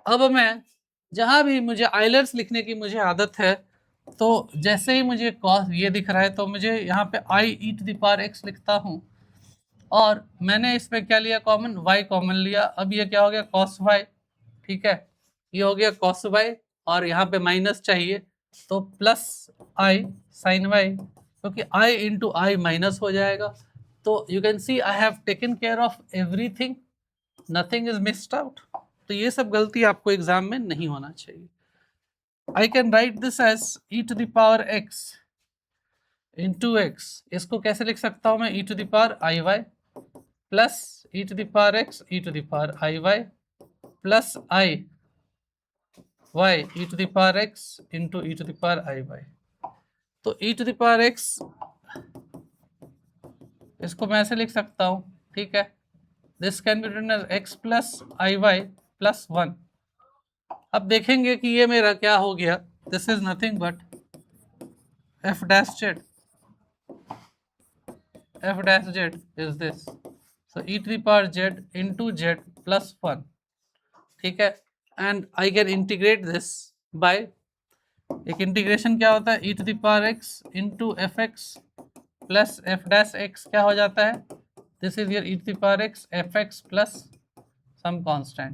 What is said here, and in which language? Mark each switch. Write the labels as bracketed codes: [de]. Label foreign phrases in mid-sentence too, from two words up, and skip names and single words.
[hi] अब मैं जहाँ भी मुझे आइलर्स लिखने की मुझे आदत है, तो जैसे ही मुझे कॉस ये दिख रहा है तो मुझे यहाँ पे [en] i e to the power x [hi] लिखता हूँ, और मैंने इसमें क्या लिया? कॉमन y कॉमन लिया. अब ये क्या हो गया? [en] cos y. [hi] ठीक है, ये हो गया [en] cos y, [hi] और यहाँ पे माइनस चाहिए तो [en] plus i sin y, [hi] क्योंकि [en] i into i minus [hi] हो जाएगा. [en] तो you can see I have taken care of everything, nothing is missed out. [hi] तो ये सब गलती आपको एग्जाम में नहीं होना चाहिए. [en] I can write this as e to the power x into x. [hi] इसको कैसे लिख सकता हूँ मैं? [en] e to the power i y plus e to the power x e to the power i y plus i y e to the power x into e to the power i y. तो e to the power x [hi] इसको मैं ऐसे लिख सकता हूँ, ठीक है, [en] this can be written as x plus i y plus 1. [hi] अब देखेंगे कि ये मेरा क्या हो गया, [en] this is nothing but f dash z, f dash z is this, so e to the power z into z plus 1, [hi] ठीक है, [en] and I can integrate this by, [hi] एक इंटीग्रेशन क्या होता है, [en] e to the power x into f x plus f dash x [hi] क्या हो जाता है, [en] this is your e to the power x f x plus some constant.